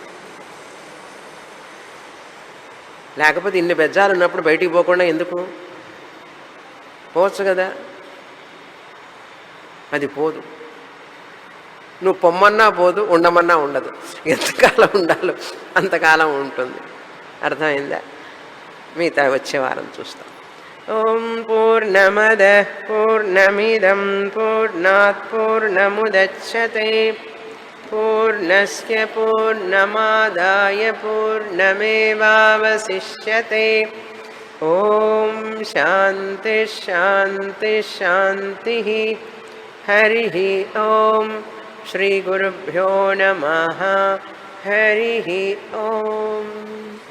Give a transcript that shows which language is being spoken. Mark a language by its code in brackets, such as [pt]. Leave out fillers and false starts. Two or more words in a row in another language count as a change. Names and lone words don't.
[te] లేకపోతే ఇన్ని బెజ్జాలు ఉన్నప్పుడు బయటికి పోకుండా ఎందుకు పోవచ్చు కదా? అది పోదు. నువ్వు పొమ్మన్నా పోదు, ఉండమన్నా ఉండదు. ఎంతకాలం ఉండాలో అంతకాలం ఉంటుంది. అర్థమైందా? మిగతా వచ్చే వారం చూస్తాం. [sa] ఓం పూర్ణమద పూర్ణమిదం పూర్ణాత్ పూర్ణముదచ్యతే పూర్ణస్య పూర్ణమాదాయ పూర్ణమేవావశిష్యతే. ఓం శాంతి శాంతి శాంతి. హరి ఓం. శ్రీ గురుభ్యో నమః. హరి ఓం.